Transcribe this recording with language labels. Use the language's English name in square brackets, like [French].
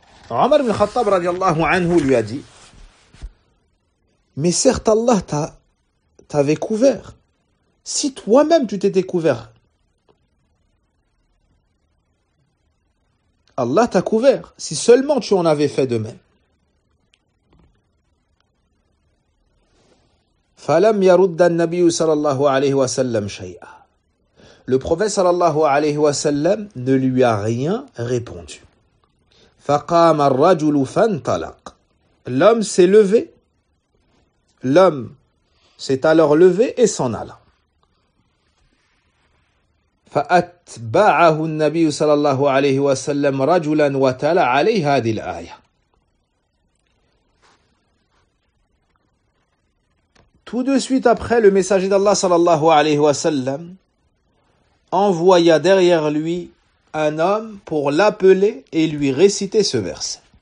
[French] عمر بن الخطاب رضي الله عنه lui a dit, mais certes Allah t'avait couvert si toi-même tu t'étais couvert. Allah t'a couvert si seulement tu en avais fait de même. [Arabic] فلم يرد النبي صلى الله عليه وسلم شيئا. [French] Le prophète sallallahu alayhi wa sallam ne lui a rien répondu. [Arabic] فَقَامَ الرَّجُلُ فَانْتَلَقَ. [French] L'homme s'est levé. L'homme s'est alors levé et s'en alla. [Arabic] فَأَتْبَعَهُ النَّبِيُّ sallallahu alayhi wa sallam رَجُلًا وَتَلَى عَلَيْهِ هَذِي الْآيَةِ. [French] Tout de suite après, le messager d'Allah sallallahu alayhi wa sallam envoya derrière lui un homme pour l'appeler et lui réciter ce verset.